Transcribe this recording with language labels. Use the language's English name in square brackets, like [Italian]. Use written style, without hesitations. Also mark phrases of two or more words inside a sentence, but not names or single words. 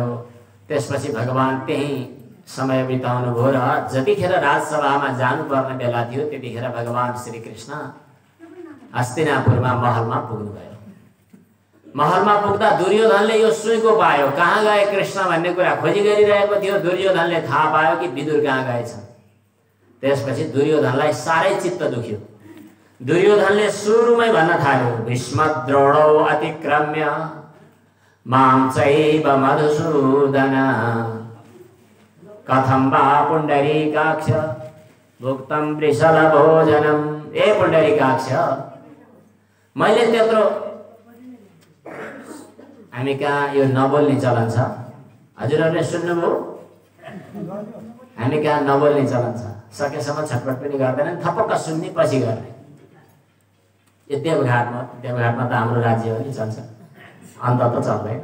[Nepali] त्यसपछि भगवान त्यही समय बिताउनु भयो र जतिखेर राजसभामा जानुपर्ने बेला थियो त्यतिखेर भगवान श्री कृष्ण हस्तिनापुरमा महलमा पुग्नुभयो। महलमा पुग्दा दुर्योधनले यो सुइँको पायो। कहाँ गए कृष्ण भन्ने कुरा खोजी गरिरहेको थियो। दुर्योधनले थाहा पायो कि विदुर कहाँ गएछन्। त्यसपछि दुर्योधनलाई साह्रै चित्त दुख्यो। दुर्योधनले सुरुमै भन्न थाल्यो [Sanskrit] भीष्मद्रोणौ अतिक्रम्य मां चैव मधुसूदन कथं वा पुण्डरीकाक्ष भुक्तं वृषल भोजनम। [Nepali] ए पुण्डरीकाक्ष, मैले त्यत्रो, हामी कहाँ यो नबोल्ने चलन छ, हजुरहरूले सुन्नुभयो? हामी कहाँ नबोल्ने चलन छ। सकेसम्म छटपट पनि गर्दैनन्, थपक्क सुन्ने पछि गर्ने। यो देवघाटमा त हाम्रो राज्य हो नि, चल्छ, अन्त त चल्दैन।